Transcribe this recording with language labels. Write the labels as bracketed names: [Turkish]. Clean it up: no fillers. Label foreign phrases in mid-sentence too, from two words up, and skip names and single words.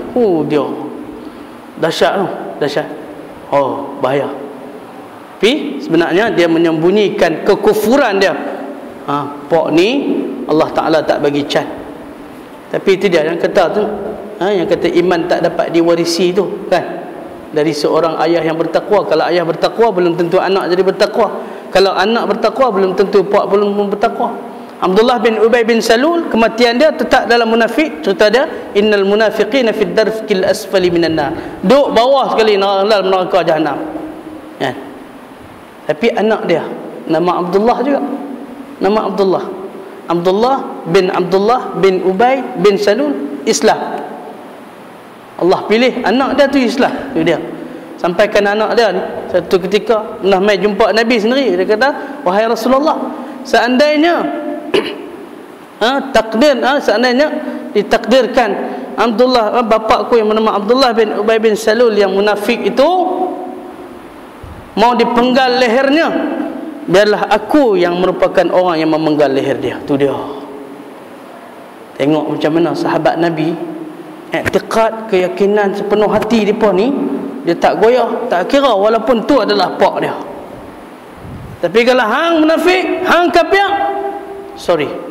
[Malay] Dia dahsyat tu, dahsyat. Bahaya. Tapi sebenarnya dia menyembunyikan kekufuran dia. Pak ni Allah Ta'ala tak bagi can. Tapi itu dia yang kata tu, yang kata iman tak dapat diwarisi tu, kan, dari seorang ayah yang bertakwa. Kalau ayah bertakwa belum tentu anak jadi bertakwa. Kalau anak bertakwa belum tentu pak belum bertakwa. Abdullah bin Ubay bin Salul, kematian dia tetap dalam munafik. Cerita dia, [Arabic] إن المنافقين في الدرك الأسفل من النار, [Malay] duk bawah sekali dalam neraka jahanam. Tapi anak dia nama Abdullah juga, nama Abdullah. Abdullah bin Ubay bin Salul Islam. Allah pilih anak dia tu Islam. Tu dia. Sampaikan anak dia ni satu ketika nak mai jumpa Nabi sendiri, dia kata, wahai Rasulullah, seandainya seandainya ditakdirkan Abdullah, bapakku yang bernama Abdullah bin Ubay bin Salul yang munafik itu mau dipenggal lehernya, biarlah aku yang merupakan orang yang memenggal leher dia. Tu dia. Tengok macam mana sahabat Nabi, i'tiqad, keyakinan sepenuh hati depa ni, dia tak goyah, tak kira walaupun tu adalah pak dia. Tapi kalau hang munafik, hang kafir, sorry.